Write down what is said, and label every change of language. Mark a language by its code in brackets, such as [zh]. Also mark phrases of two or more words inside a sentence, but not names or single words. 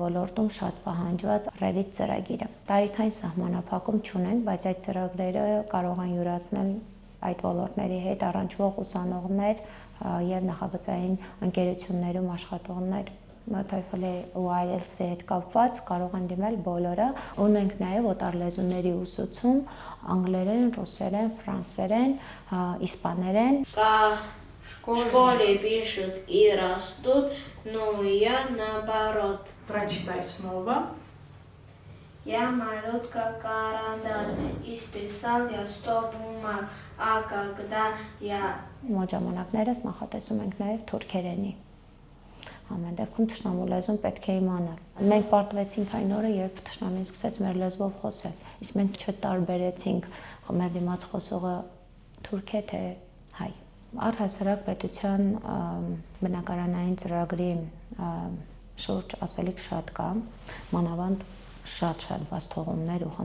[hy] ոլորտում շատ պահանջված Revit ծրագիրը։ Տարիքային սահմանափակում չունենք, բայց այդ ծրագրերը կարող են յուրացնել այդ ոլորտների հետ առնչվող ուսանողներ եւ նախագծային ընկերություններում աշխատողներ TOEFL-ի ու IELTS-ի հետ կապված կարող են դիմել բոլորը։ Ունենք նաև օտարլեզուների ուսուցում անգլերեն, ռուսերեն, ֆրանսերեն, իսպաներեն։ [ru] Школе пишут и растут, но я наоборот. Прочитай снова. Я малютка карандаш, исписал я 100 бумаг, а когда я... [hy] Մոտ ժամանակներս նախատեսում ենք նաև թուրքերենի։ Ամեն դեպքում թշնամու լեզուն պետք է իմանալ։ Մենք պարտվեցինք այն օրը, երբ թշնամին սկսեց մեր լեզվով խոսել, իսկ մենք չտարբերեցինք մեր դիմաց խոսողը թուրք է թե հայ։ Առհասարակ պետության բնակարանային ծրագրի շուրջ ասելիք շատ կա, մանավանդ շատ բաց թողումներ ու